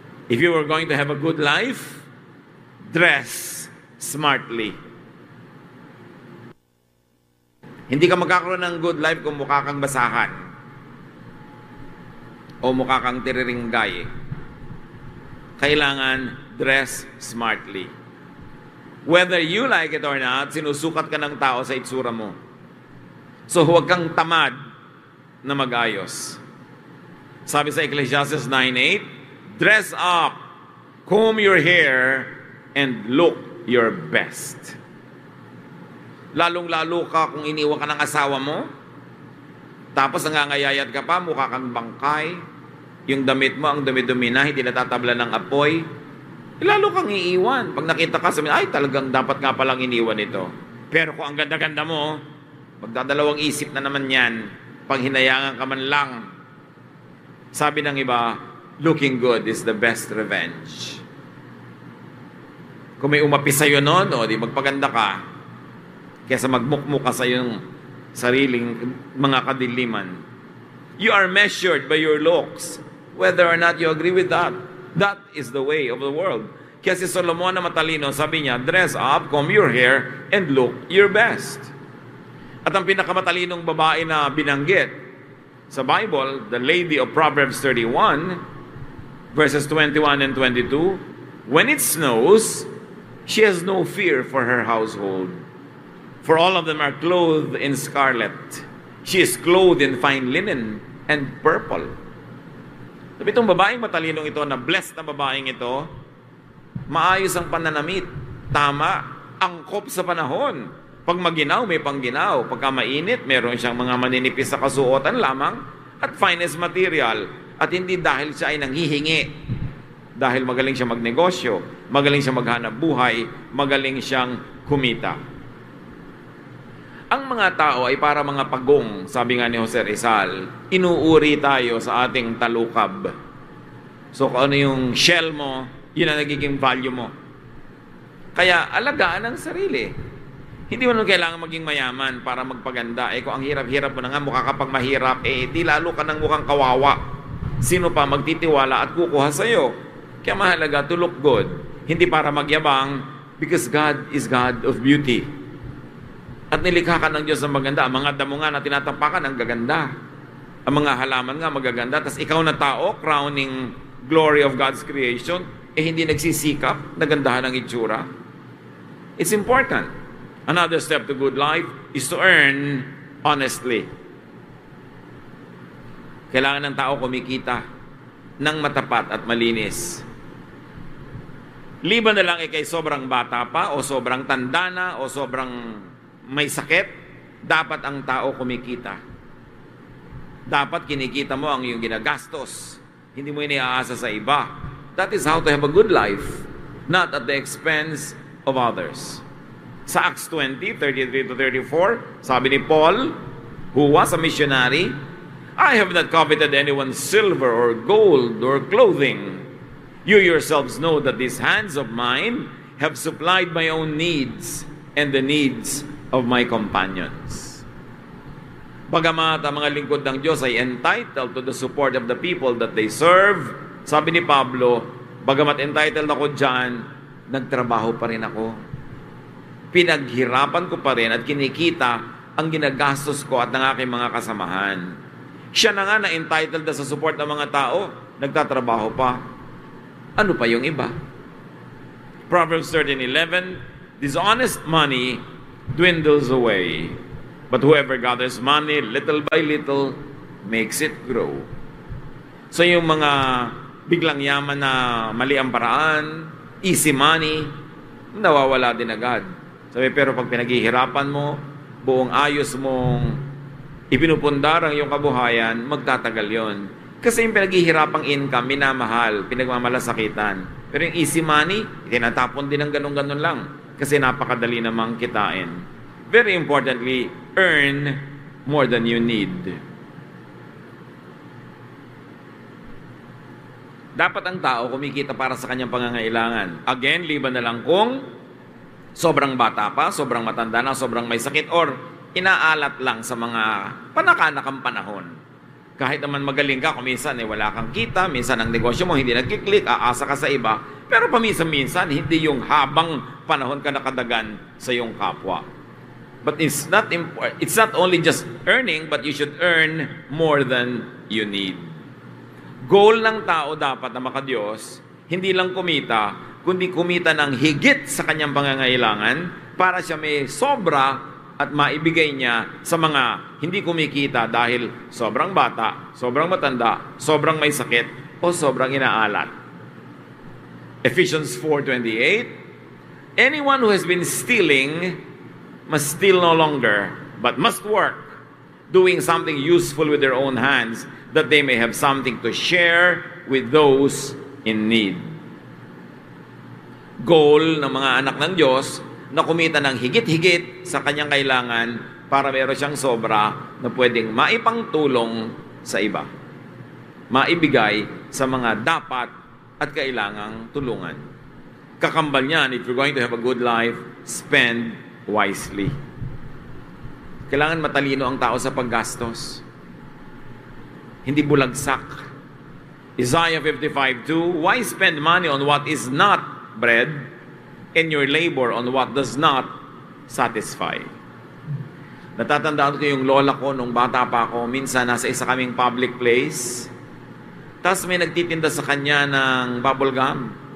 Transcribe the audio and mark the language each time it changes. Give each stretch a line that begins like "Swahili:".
English: If you are going to have a good life, dress smartly.
Filipino: Hindi ka magkakaroon ng
English: good life
Filipino: kung mukha kang basahan o mukha kang tiriringgay. Kailangan
English: dress smartly. Whether you like it or not,
Filipino: sinusukat ka ng tao sa itsura mo. So huwag kang tamad na mag-ayos. Sabi sa
English: Ecclesiastes 9:8, dress up, comb your hair, and look your best.
Filipino: Lalong-lalo ka kung iniwan ka ng asawa mo, tapos nangangayayat ka pa, mukha kang bangkay, yung damit mo, ang dumi-dumi na, hindi natatabla ng apoy, lalo kang iiwan. Pag nakita ka, sabihin, ay, talagang dapat nga palang iniwan ito. Pero kung ang ganda-ganda mo, magdadalawang isip na naman yan, pag hinayangan ka man lang. Sabi ng iba,
English: looking good is the best revenge.
Filipino: Kung may umapi sa'yo noon, di magpaganda ka, kaysa magmukmuk ka sa iyong sariling mga kadiliman.
English: You are measured by your looks, whether or not you agree with that. That is the way of the world.
Filipino: Kaya si Solomon na matalino, sabi niya,
English: dress up, comb your hair, and look your best.
Filipino: At ang pinakamatalinong babae na binanggit sa Bible,
English: the lady of Proverbs 31, verses 21 and 22, when it snows, she has no fear for her household. For all of them are clothed in scarlet. She is clothed in fine linen and purple.
Filipino: Sabi itong babaeng matalinong ito, na blessed na babaeng ito, maayos ang pananamit, tama, angkop sa panahon. Pag maginaw, may pangginaw. Pagka mainit, meron siyang mga maninipis sa kasuotan lamang at
English: finest material.
Filipino: At hindi dahil siya ay nanghihingi. Dahil magaling siya magnegosyo, magaling siya maghanap buhay, magaling siyang kumita. Ang mga tao ay para mga pagong, sabi nga ni Jose Rizal, inuuri tayo sa ating talukab. So kung ano yung shell mo, yun ang nagiging value mo. Kaya alagaan ang sarili. Hindi mo kailangan maging mayaman para magpaganda. Kung ang hirap-hirap mo na nga, mukha ka pang mahirap, di lalo ka ng mukhang kawawa. Sino pa magtitiwala at kukuha sa'yo? Kaya mahalaga
English: to look good.
Filipino: Hindi para magyabang,
English: because God is God of beauty.
Filipino: At nilikha ka ng Diyos ng maganda. Ang mga damo nga na tinatapakan, ang gaganda. Ang mga halaman nga magaganda. Tapos ikaw na tao,
English: crowning glory of God's creation,
Filipino: hindi nagsisikap, nagandahan ang itsura.
English: It's important. Another step to good life is to earn honestly.
Filipino: Kailangan ng tao kumikita ng matapat at malinis. Liban na lang kay sobrang bata pa, o sobrang tanda na, o sobrang may sakit, dapat ang tao kumikita. Dapat kinikita mo ang iyong ginagastos. Hindi mo iniaasa sa iba.
English: That is how to have a good life, not at the expense of others.
Filipino: Sa Acts 20:33-34, sabi ni Paul,
English: who was a missionary, I have not coveted anyone's silver or gold or clothing. You yourselves know that these hands of mine have supplied my own needs and the needs of my companions.
Filipino: Bagamat ang mga lingkod ng Diyos ay
English: entitled to the support of the people that they serve,
Filipino: sabi ni Pablo, bagamat entitled ako dyan, nagtrabaho pa rin ako. Pinaghirapan ko pa rin at kinikita ang ginagastos ko at ng aking mga kasamahan. Siya na nga na entitled na sa support ng mga tao, nagtatrabaho pa. Ano pa yung iba?
English: Proverbs 13:11, dishonest money dwindles away, but whoever gathers money little by little makes it grow.
Filipino: So yung mga biglang yaman na mali ang paraan,
English: easy money,
Filipino: nawawala din agad. Sabi, pero pag pinaghihirapan mo, buong ayos mong ipinupundar ang iyong kabuhayan, magtatagal yon. Kasi yung pinaghihirapang income, minamahal, pinagmamalasakitan. Pero yung easy money, tinatapon din ng ganun-ganun lang. Kasi napakadali namang kitain.
English: Very importantly, earn more than you need.
Filipino: Dapat ang tao kumikita para sa kanyang pangangailangan. Again, liban na lang kung sobrang bata pa, sobrang matanda na, sobrang may sakit, or inaalat lang sa mga panakanakang panahon. Kahit naman magaling ka, kung minsan wala kang kita, minsan ang negosyo mo hindi nagkiklik, aasa ka sa iba, pero paminsan-minsan, hindi yung habang panahon ka nakadagan sa iyong kapwa.
English: But it's not only just earning, but you should earn more than you need.
Filipino: Goal ng tao dapat na makadiyos, hindi lang kumita, kundi kumita ng higit sa kanyang pangangailangan para siya may sobra at maibigay niya sa mga hindi kumikita dahil sobrang bata, sobrang matanda, sobrang may sakit, o sobrang inaalat.
English: Ephesians 4:28, anyone who has been stealing must steal no longer, but must work, doing something useful with their own hands, that they may have something to share with those in need.
Filipino: Goal ng mga anak ng Diyos na kumita ng higit-higit sa kanyang kailangan para meron siyang sobra na pwedeng maipangtulong sa iba. Maibigay sa mga dapat at kailangang tulungan. Kakambal niyan,
English: if you're going to have a good life, spend wisely.
Filipino: Kailangan matalino ang tao sa paggastos. Hindi bulagsak.
English: Isaiah 55:2, why spend money on what is not bread, and your labor on what does not satisfy?
Filipino: Natatandaan ko yung lola ko nung bata pa ako, minsan nasa isa kaming public place, tapos may nagtitinda sa kanya ng bubble gum.